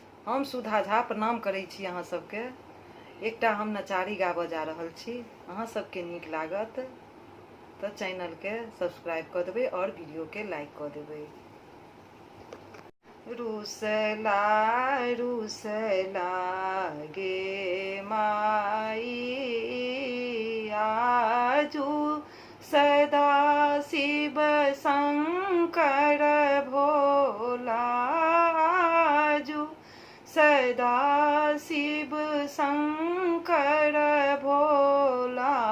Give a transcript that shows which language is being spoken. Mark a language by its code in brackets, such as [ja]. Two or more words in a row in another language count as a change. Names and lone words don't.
[mai] हम सुधा झा प्रणाम करै छी अहाँ सबके। एकटा हम नचारी गाबऽ जा रहल छी, अहाँ सबके नीक लागत तऽ चैनल के सब्सक्राइब कऽ देबै और वीडियो के लाइक कऽ देबै। रुसला रुसला गे माई आजू सदा शिव शंकर भोला, आजू सदा शिव शंकर भोला,